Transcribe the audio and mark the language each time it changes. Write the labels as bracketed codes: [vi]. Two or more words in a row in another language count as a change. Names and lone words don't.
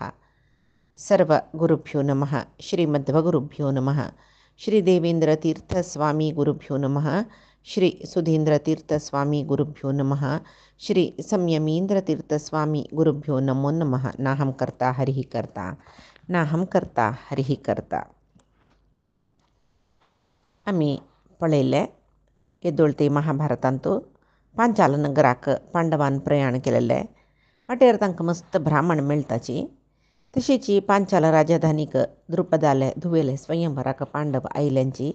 [sa] सर्वगुरुभ्यो नमः। श्रीमध्वगुरुभ्यो नमः। श्रीदेवेन्द्रतीर्थस्वामी गुरुभ्यो नमः। श्री सुधीन्द्रतीर्थस्वामी गुरुभ्यो नमः। श्री संयमीन्द्रतीर्थस्वामी गुरुभ्यो नमो नमः। नाहं कर्ता हरिः कर्ता नाहं कर्ता हरिः कर्ता. [kok] आम्ही पळयले येदोळते महाभारतांतू पांचाल नगराक पांडवान प्रयाण केलेले. वाटेर तांकां मस्त ब्राह्मण मेळटाची. तशीची पांचाल राजधानीक द्रुपदाले धुवेले स्वयंवराक पांडव आयल्यांची.